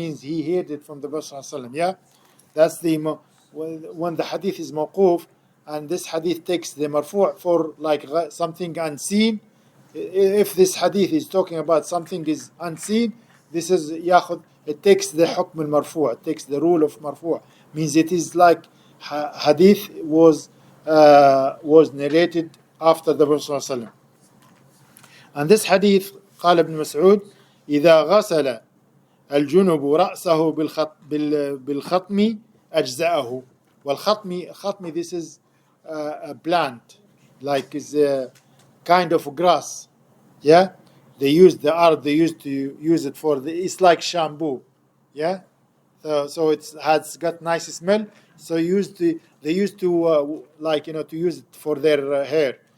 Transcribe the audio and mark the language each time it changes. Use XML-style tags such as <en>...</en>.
<en>Means he heard it from the Prophet sallallahu alaihi wasallam, yeah. That's when the hadith is mawquf, and this hadith takes the marfu' for like something unseen. If this hadith is talking about something is unseen, this is yakhud. It takes the hukm al-marfu'. It takes the rule of marfu'. Means it is like hadith was narrated after the Prophet sallallahu alaihi wasallam. And this hadith,</en> <ar>قال ابن مسعود, إذا غسل الجنب رأسه بالخطم أجزأه.</ar> <en>والخطم, this is a plant, like is a kind of grass. Yeah, they use the art. They used to use it for it's like shampoo. Yeah, so it has got nice smell. So they used to like to use it for their hair.</en>